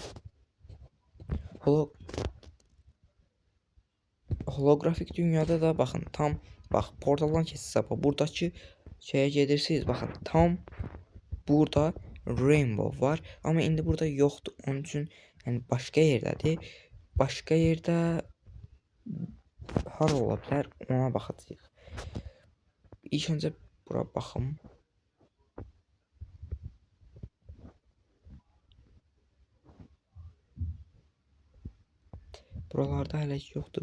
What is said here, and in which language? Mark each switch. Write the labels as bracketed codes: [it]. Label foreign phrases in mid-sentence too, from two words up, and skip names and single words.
[tr] Holografik dünyada da bakın tam bak portaldan keçsiniz buradaki şeye gelirsiniz bakın tam burada rainbow var ama indi burada yoktu onun için yani başka yerdedir. [az] Başka yerde hara ola bilər ona baxacağıq. İlk öncə bura baxım. Buralarda hələ yoxdur.